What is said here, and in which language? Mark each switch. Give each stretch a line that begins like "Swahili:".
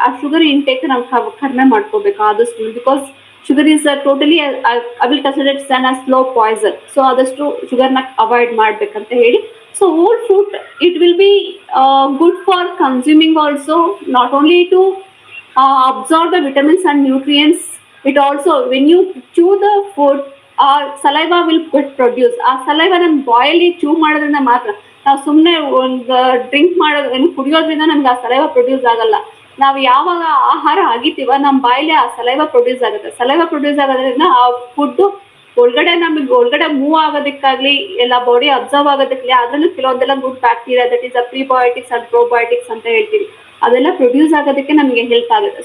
English: ಆ sugar intake
Kannada: ನಾವು ಕಡಿಮೆ ಮಾಡ್ಕೋಬೇಕು ಆದಷ್ಟು,
English: Because sugar is totally I will consider it's an slow poison. So
Kannada: ಆದಷ್ಟು ಶುಗರ್ನ ಅವಾಯ್ಡ್ ಮಾಡ್ಬೇಕಂತ ಹೇಳಿ.
English: So whole fruit it will be good for consuming also, not only to absorb the vitamins and nutrients. It also, when you chew the food, saliva will produce.
Kannada: ಆ saliva ನಮ್ಗೆ ಬಾಯಲ್ಲಿ ಚೂ ಮಾಡೋದ್ರಿಂದ ಮಾತ್ರ, ನಾವು ಸುಮ್ಮನೆ ಒಂದು ಡ್ರಿಂಕ್ ಮಾಡೋದು ಏನು ಕುಡಿಯೋದ್ರಿಂದ ನಮ್ಗೆ ಆ ಸಲೈವ ಪ್ರೊಡ್ಯೂಸ್ ಆಗಲ್ಲ. ನಾವು ಯಾವಾಗ ಆಹಾರ ಆಗಿತೀವ ನಮ್ಮ ಬಾಯಲ್ಲಿ ಆ ಸಲೈವ ಪ್ರೊಡ್ಯೂಸ್ ಆಗುತ್ತೆ. ಸಲೈವ ಪ್ರೊಡ್ಯೂಸ್ ಆಗೋದ್ರಿಂದ ಆ ಫುಡ್ ಒಳಗಡೆ ನಮಗೆ ಒಳಗಡೆ ಮೂವ್ ಆಗೋದಕ್ಕಾಗ್ಲಿ, ಎಲ್ಲ ಬಾಡಿ ಅಬ್ಸರ್ವ್ ಆಗೋದಕ್ಕಾಗಲಿ, ಅದರಲ್ಲೂ ಕೆಲವೊಂದೆಲ್ಲ good bacteria, that is ಪ್ರಿಬಯೋಟಿಕ್ಸ್ and probiotics ಅಂತ ಹೇಳ್ತೀವಿ, ಅದೆಲ್ಲ ಪ್ರೊಡ್ಯೂಸ್ ಆಗೋದಕ್ಕೆ ನಮಗೆ ಹೆಲ್ಪ್ ಆಗುತ್ತೆ.